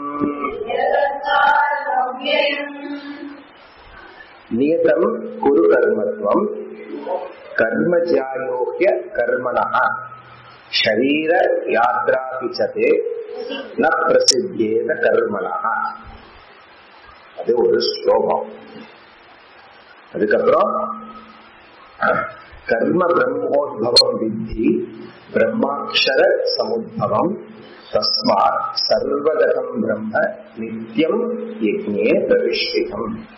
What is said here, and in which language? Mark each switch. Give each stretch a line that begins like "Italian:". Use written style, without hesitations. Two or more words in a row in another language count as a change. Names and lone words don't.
Sanskrit: नियतं कुरु कर्मत्वं कर्मज्यायोह्य कर्मणः शरीर यात्रापि च ते न प्रसिद्धेत कर्मणः.
Tamil: அது ஒரு ஸ்லோகம்.
Sanskrit: அதுக்கப்புறம் कर्म ब्रह्मोद्भवं विद्धि ब्रह्माक्षर समुद्भवं तस्मात् सर्वगतं ब्रह्म नित्यं यज्ञे प्रतिष्ठितम्.